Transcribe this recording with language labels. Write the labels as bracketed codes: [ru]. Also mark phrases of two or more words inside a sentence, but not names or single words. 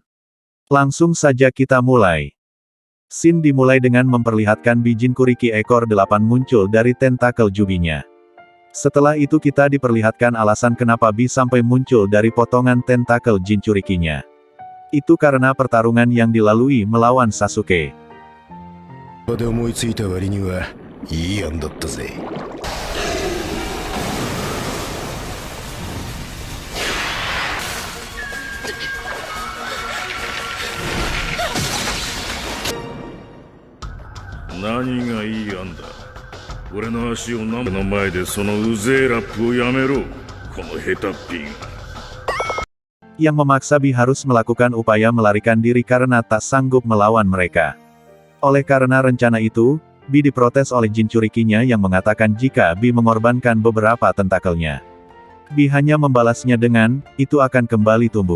[id] Langsung saja kita mulai. Scene dimulai dengan memperlihatkan Bijin Kuriki ekor 8 muncul dari tentakel jubinya. Setelah itu kita diperlihatkan alasan kenapa Bi sampai muncul dari potongan tentakel Jinchurikinya. Itu karena pertarungan yang dilalui melawan Sasuke. [ja] で思いついた割にはいい案だったぜ。何がいい案だ。俺の足を舐めの前でそのうぜえラップをやめろ。このヘタっぴが。 [id] Yang memaksa Bi harus melakukan upaya melarikan diri karena tak sanggup melawan mereka. Oleh karena rencana itu, Bi diprotes oleh Jinchurikinya yang mengatakan jika Bi mengorbankan beberapa tentakelnya. Bi hanya membalasnya dengan, itu akan kembali tumbuh.